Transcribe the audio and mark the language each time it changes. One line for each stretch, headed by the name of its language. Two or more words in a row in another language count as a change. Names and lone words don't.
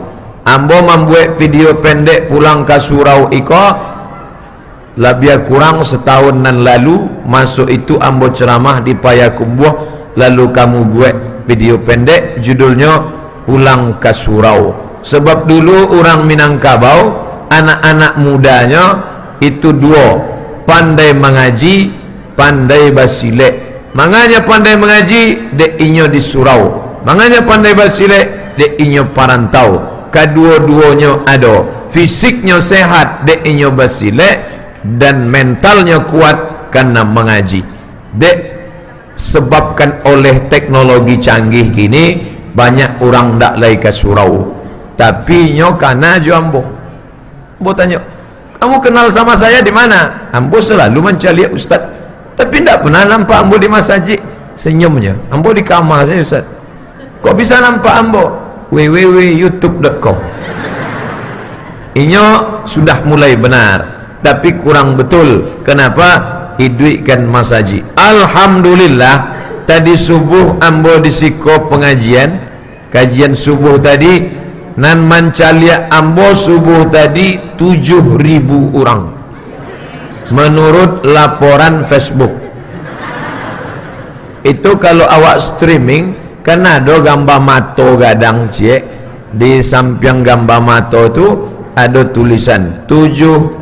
Minangkabau: Ambo membuat video pendek pulang ke surau iko lebih kurang setahun nan lalu.
Indonesian: Masuk itu ambo ceramah di Payakumbuh, lalu kamu buat video pendek judulnya pulang ke surau. Sebab dulu orang Minangkabau, anak-anak mudanya itu dua,
Minangkabau: pandai mengaji, pandai basilek. Manganya pandai mengaji, dek inyo di surau. Manganya pandai basilek, dek inyo parantau.
Indonesian: Kedua-duanya ada, fisiknya sehat
Minangkabau: dek inyo basilek,
Indonesian: dan mentalnya kuat karena mengaji. Dek sebabkan oleh teknologi canggih kini, banyak orang ndak lagi ke surau.
Minangkabau: Tapi nyo kana jo ambo.
Indonesian: Ambo tanya, kamu kenal sama saya di mana? Ambo selalu mencari ustaz, tapi ndak pernah nampak ambo di masjid. Senyumnya, ambo di kamar saya ustaz. Kok bisa nampak ambo? www.youtube.com. Inyo sudah mulai benar, tapi kurang betul. Kenapa? Iduikan masaji. Alhamdulillah, tadi subuh
Minangkabau: ambo disiko
Indonesian: pengajian, kajian subuh tadi,
Minangkabau: nan mancalia ambo
Indonesian: subuh tadi 7.000 orang menurut laporan Facebook. Itu kalau awak streaming, kan ada gambar
Minangkabau: mato gadang cik,
Indonesian: di samping gambar mato tu ada tulisan 7.000.